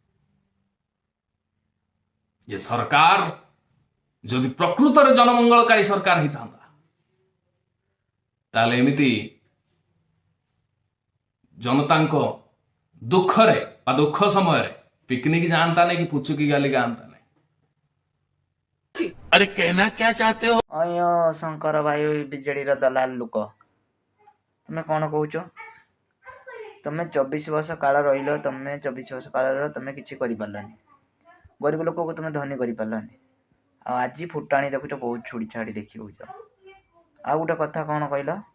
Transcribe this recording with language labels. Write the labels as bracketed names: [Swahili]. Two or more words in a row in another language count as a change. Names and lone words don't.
[Odia] ଯେ ସରକାର ଯଦି ପ୍ରକୃତରେ ଜନମଙ୍ଗଳକାରୀ ସରକାର ହେଇଥାନ୍ତା ତାହେଲେ ଏମିତି ଜନତାଙ୍କ ଦୁଃଖରେ ବା ଦୁଃଖ ସମୟରେ ପିକନିକ ଯାଆନ୍ତା ନାହିଁ କି ପୁଚୁକି ଗାଲି ଗାଆନ୍ତା ନାହିଁ [Hindi] अरे कहना क्या चाहते हो? [Odia] ଅୟ ଶଙ୍କର ଭାଇ ବିଜେଡିର ଦଲାଲ ଲୋକ ତୁମେ କ'ଣ କହୁଛ ତମେ 24 ବର୍ଷ କାଳ ରହିଲ ତମେ 24 ବର୍ଷ କାଳର ତମେ କିଛି କରିପାରିଲନି ଗରିବ ଲୋକକୁ ତମେ ଧନୀ କରିପାରିଲନି ଆଉ ଆଜି ଫୁଟାଣି ଦେଖୁଛ ବହୁତ ଛୁଡ଼ି ଛାଡ଼ି ଦେଖି ହେଉଛ ଆଉ ଗୋଟେ କଥା କ'ଣ କହିଲ